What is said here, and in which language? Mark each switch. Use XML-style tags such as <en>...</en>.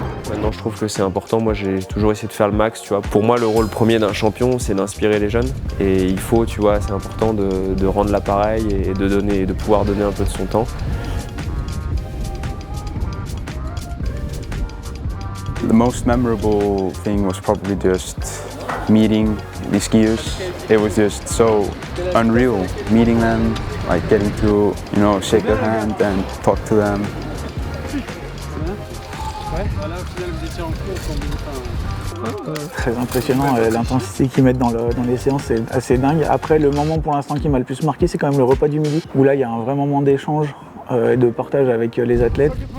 <fr>Maintenant, je trouve que c'est important. Moi, j'ai toujours essayé de faire le max. Tu vois. Pour moi, le rôle premier d'un champion, c'est d'inspirer les jeunes. Et il faut, tu vois, c'est important de rendre l'appareil et de pouvoir donner un peu de son temps.</fr> <en>The most memorable thing was probably just meeting the skiers. It was just so unreal, meeting them, like getting to, shake their hand and talk to them.</en> <fr>Voilà, au final, vous étiez en course, Très impressionnant, l'intensité qu'ils mettent dans les séances, c'est assez dingue. Après, le moment pour l'instant qui m'a le plus marqué, c'est quand même le repas du midi, où là, il y a un vrai moment d'échange et de partage avec les athlètes.</fr>